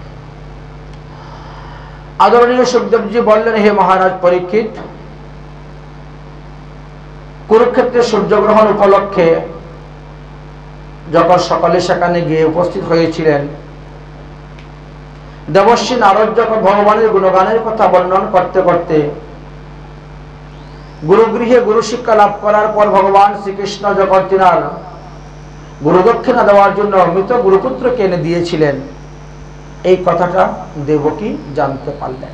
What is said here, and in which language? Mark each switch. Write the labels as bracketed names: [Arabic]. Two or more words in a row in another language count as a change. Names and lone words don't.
[Bangla] আদরণীয় সুখদেব জী বলেন, হে মহারাজ পরীক্ষিত, কুরুক্ষেত্রে সূর্যগ্রহণ উপলক্ষে যখন সকালে সেখানে গিয়ে উপস্থিত হয়েছিলেন, দেবশ্রী নারদ যখন ভগবানের গুণগানের কথা বর্ণন করতে করতে গুরুগৃহে গুরু শিক্ষা লাভ করার পর ভগবান শ্রীকৃষ্ণ যখন তিনার গুরু দক্ষিণা দেওয়ার জন্য মৃত গুরুপুত্রকে এনে দিয়েছিলেন, এই কথাটা দেবকী জানতে পারলেন।